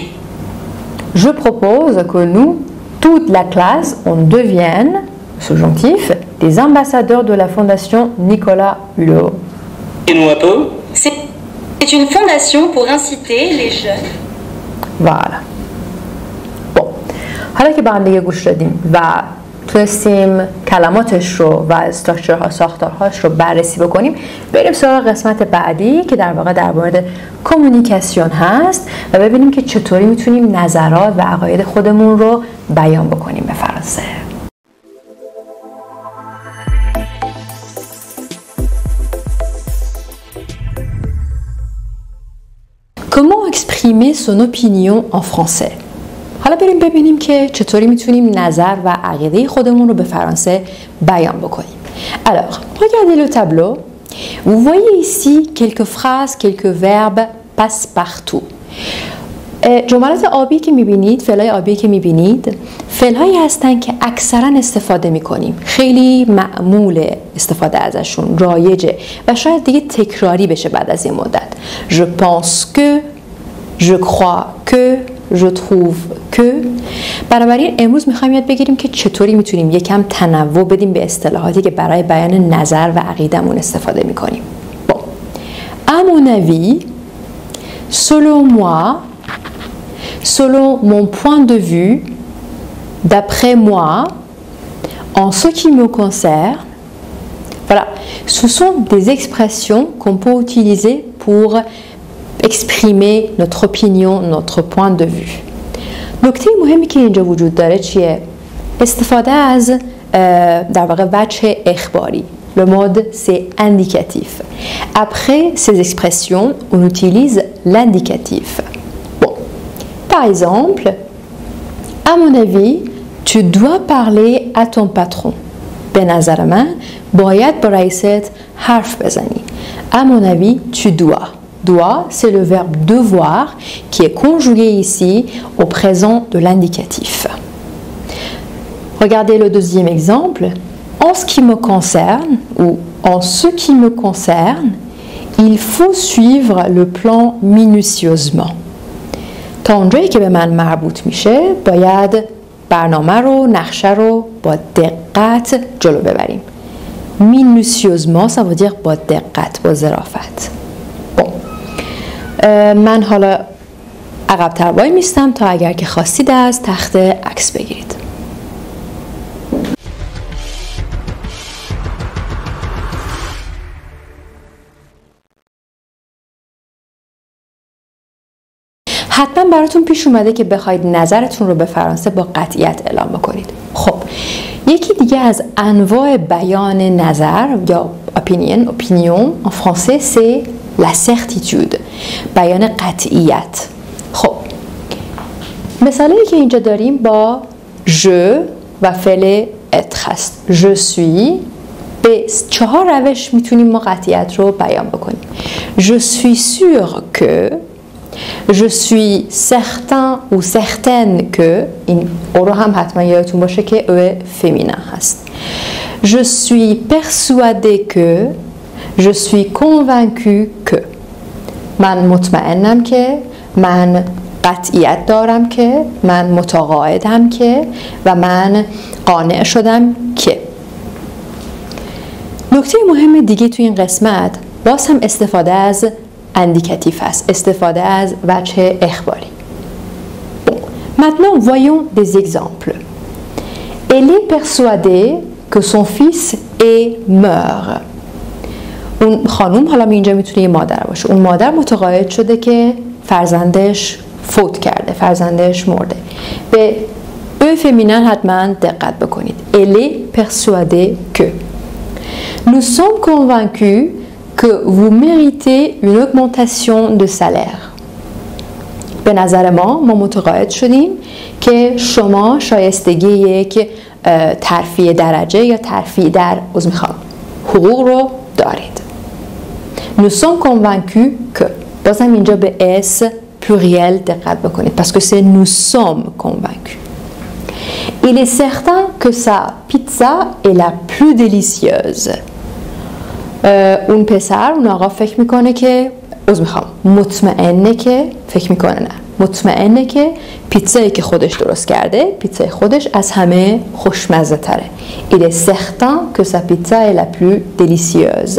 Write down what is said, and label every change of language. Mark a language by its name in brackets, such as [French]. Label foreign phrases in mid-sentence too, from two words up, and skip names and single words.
[French] Je propose que nous, toute la classe, on devienne, subjonctif, des ambassadeurs de la fondation Nicolas Hulot. Dis-nous un peu. C'est une fondation pour inciter les jeunes. Voilà. Bon. [Persian] حالا که با هم دیگه گوش دادیم و تونستیم کلماتش رو و استراکچرها ساختارهاش رو بررسی بکنیم، بریم سراغ قسمت بعدی که در واقع در مورد کمیونیکاسیون هست و ببینیم که چطوری میتونیم نظرات و عقاید خودمون رو بیان بکنیم به فرانسه. [French] Comment exprimer son opinion en français? [Persian] حالا بریم ببینیم که چطوری میتونیم نظر و عقیده خودمون رو به فرانسه بیان بکنیم. [French] Alors, regardez le tableau. Vous voyez ici quelques phrases, quelques verbes passe-partout. [Persian] جملات آبی که میبینید، فعلای آبی که میبینید، فعلهایی هستن که اکثرا استفاده میکنیم. خیلی معمول استفاده ازشون، رایجه و شاید دیگه تکراری بشه بعد از این مدت. [French] Je pense que, je crois que, je trouve que. [Persian] بنابراین امروز میخوایم یاد بگیریم که چطوری میتونیم یکم تنوع بدیم به اصطلاحاتی که برای بیان نظر و عقیدمون استفاده میکنیم. [French] Bon. À mon avis, selon moi, selon mon point de vue, d'après moi, en ce qui me concerne. Voilà, ce sont des expressions qu'on peut utiliser pour exprimer notre opinion, notre point de vue. [Persian] نکته مهمی که اینجا وجود داره چیه؟ استفاده از در واقع وجه اخباری. [French] Le mode c'est indicatif. Après ces expressions, on utilise l'indicatif. Bon, par exemple, à mon avis, tu dois parler à ton patron. [Persian] به نظر من باید با رئیست حرف بزنی. [French] À mon avis, tu dois. Doit, c'est le verbe devoir qui est conjugué ici au présent de l'indicatif. Regardez le deuxième exemple. En ce qui me concerne, ou en ce qui me concerne, il faut suivre le plan minutieusement. [Persian] تا اونجایی که به من مربوط میشه باید برنامه رو، نقشه رو با دقت جلو ببریم. [French] minutieusement, ça veut dire [Persian] با دقت، با ظرافت. من حالا عقب‌تر وای میستم تا اگر که خواستید از تخت عکس بگیرید. حتما براتون پیش اومده که بخواید نظرتون رو به فرانسه با قطعیت اعلام بکنید. خب یکی دیگه از انواع بیان نظر یا [French] opinion en français c'est la certitude، [Persian] بیان قطعیت. خب مثالی که اینجا داریم با je و فعل être هست. [French] je suis [Persian] به 4 روش میتونیم ما قطعیت رو بیان بکنیم. [French] je suis sûr que، je suis certain ou certaine que، [Persian] این او رو هم حتما یادتون باشه که او féminin هست. [French] je suis persuadé que، je suis convaincu que. [Persian] من مطمئنم که، من قطعیت دارم که، من متقاعدم که و من قانع شدم که. نکته مهم دیگه تو این قسمت باز هم استفاده از اندیکاتیف است، استفاده از وجه اخباری. [French] Maintenant, voyons des exemples. Elle est persuadée que son fils est mort. [Persian] اون خانوم، حالا اینجا میتونه یه مادر باشه، اون مادر متقاعد شده که فرزندش فوت کرده، فرزندش مرده. به او فمینن حتما دقت بکنید. [French] Elle est persuadée que. Nous sommes convaincus que vous méritez une augmentation de salaire. [Persian] به نظر ما متقاعد شدیم که شما شایستگی یک ترفیع درجه یا ترفیع در حقوق رو دارید. [French] Nous sommes convaincus que. [Persian] بازم اینجا به [French] S pluriel [Persian] دقت بکنید [French] parce que c'est nous sommes convaincus. Il est certain que sa pizza est la plus délicieuse. [Persian] اون پسر، اون آقا فکر میکنه که مطمئنه که، فکر میکنه نه، مطمئنه که پیتزایی که خودش درست کرده، پیتزای خودش از همه خوشمزه تره. [French] Il est certain que sa pizza est la plus délicieuse.